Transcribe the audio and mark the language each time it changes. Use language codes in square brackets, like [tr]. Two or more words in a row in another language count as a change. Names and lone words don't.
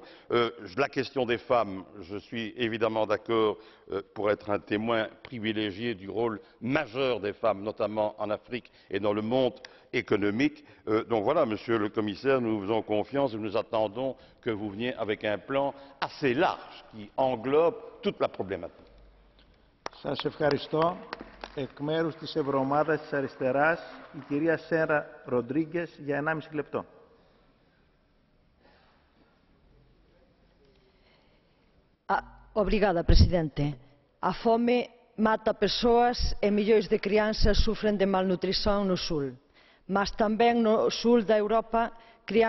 [fr] La question des femmes, je suis évidemment d'accord pour être un témoin privilégié du rôle majeur des femmes, notamment en Afrique et dans le monde économique. Donc voilà, Monsieur le Commissaire, nous vous faisons confiance et nous attendons que vous veniez avec un plan assez large qui englobe toute la problématique. [el] Σας ευχαριστώ. Εκ μέρους της Ευρωομάδας της Αριστεράς, η κυρία Σέρα Ροντρίγκες για 1,5 λεπτό. [gl] Obrigada, Presidente. A fome mata persoas e millóns de crianças sufren de malnutrición no sul, mas tamén no sul da Europa